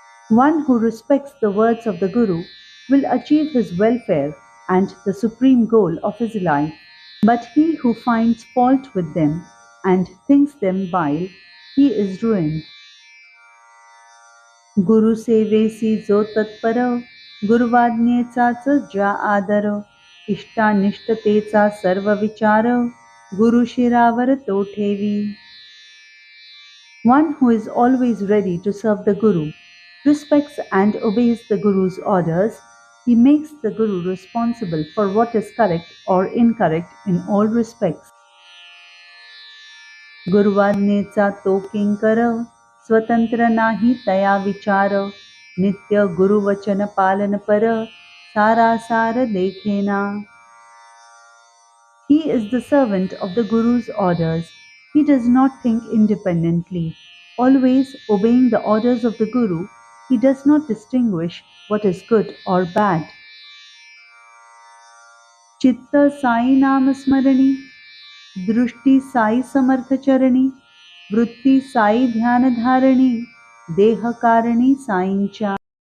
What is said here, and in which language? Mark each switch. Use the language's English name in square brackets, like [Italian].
[English] One who respects the words of the Guru will achieve his welfare and the supreme goal of his life. But he who finds fault with them and thinks them vile, he is ruined. [Marathi] गुरु सेवेसी जो तत्पर, गुरुवाज्ञेचाच ज्या आदर, इष्टानिष्टतेचा सर्व विचार, गुरु शिरावर तो ठेवी. [English] One who is always ready to serve the Guru, respects and obeys the Guru's orders, he makes the Guru responsible for what is correct or incorrect in all respects. [Marathi] गुरुवाज्ञेचा तो किंकर, स्वतंत्र नाही तया विचार, नित्य गुरुवचन पालन पर, सारासार देखेना. [English] He is the servant of the Guru's orders. He does not think independently. Always obeying the orders of the Guru, he does not distinguish what is good or bad. [Marathi] चित्त साई नाम स्मरणी, दृष्टी साई समर्थ चरणी, वृत्ती साई ध्यान धारणी, देह कारणी साईंच्या.